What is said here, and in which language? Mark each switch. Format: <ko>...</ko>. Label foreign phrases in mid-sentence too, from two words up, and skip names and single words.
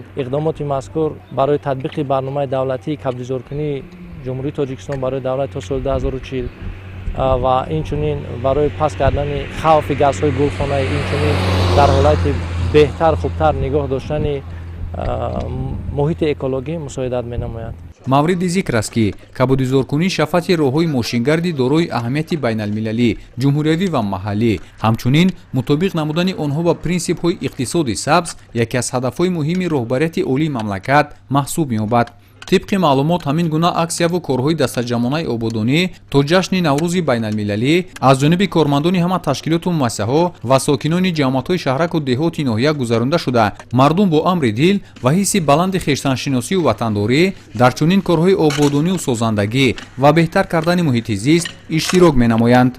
<tg>иқдомоти мазкур барои татбиқи барномаи давлатии кабдизоркунии ҷумҳурии Тоҷикистон барои давлат то соли 2040 ва инчунин барои паст кардани хавфи газҳои гулхонаӣ, инчунин дар ҳолати беҳтар хубтар нигоҳ доштани муҳити экологӣ мусоидат менамояд. мавриди зикр аст ки кабудизоркунӣ шафати роҳҳои мошингарди дорои аҳамияти байналмилалӣ, ҷумҳуриявӣ ва маҳаллӣ, ҳамчунин мутобиқ намудани онҳо ба принсипҳои иқтисоди сабз яке аз ҳадафҳои муҳими роҳбарияти олии мамлакат маҳсуб меёбад.</tg> <fa>طبق معلومات همین گونه اکسیا و کارهای دستجمعانه آبادانی تا جشن نوروز بین‌المللی از جانب کارمندان همه تشکیلات و مؤسسه‌ها و ساکنان جماعت‌های شهرک و دهات ناحیه گذرانده شده. مردم با امر دل و حس بلند خویشتن‌شناسی و وطنداری در چنین کارهای آبادانی و سازندگی و بهتر کردن محیط زیست اشتراک می‌نمایند.</fa>